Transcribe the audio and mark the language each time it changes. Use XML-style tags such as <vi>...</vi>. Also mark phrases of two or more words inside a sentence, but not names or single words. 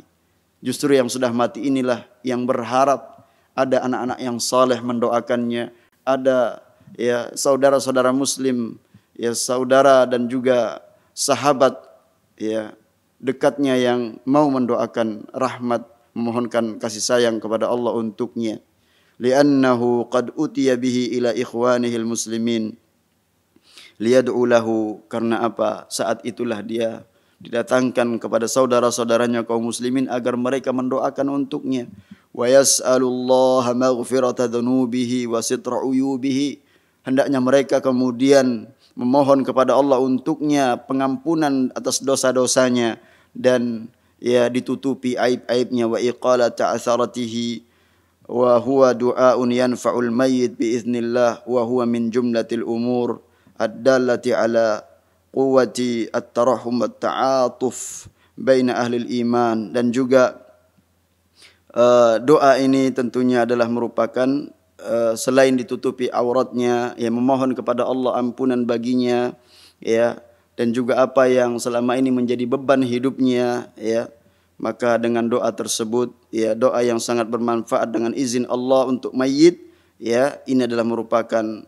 <id>Justru yang sudah mati inilah yang berharap ada anak-anak yang saleh mendoakannya, ada ya saudara-saudara muslim, ya saudara dan juga sahabat ya dekatnya yang mau mendoakan rahmat, memohonkan kasih sayang kepada Allah untuknya.</id> <ar>لأنه قد أتي به إلى إخوانه المسلمين ليدعوا له,</ar> <id>karena apa? Saat itulah dia didatangkan kepada saudara-saudaranya kaum muslimin agar mereka mendoakan untuknya.</id> <ar>ويسألوا الله مغفرة ذنوبه وستر عيوبه,</ar> <id>hendaknya mereka kemudian memohon kepada Allah untuknya pengampunan atas dosa-dosanya dan ya ditutupi aib-aibnya,</id> <ar>وإقالة عثراته، وهو دعاء ينفع الميت بإذن الله وهو من جملة الأمور الدالة على قوة التراحم والتعاطف بين أهل الإيمان.</ar> <id>Dan juga doa ini tentunya adalah merupakan selain ditutupi auratnya, ya memohon kepada Allah ampunan baginya, ya, dan juga apa yang selama ini menjadi beban hidupnya, ya, maka dengan doa tersebut, ya doa yang sangat bermanfaat dengan izin Allah untuk mayit, ya ini adalah merupakan</id>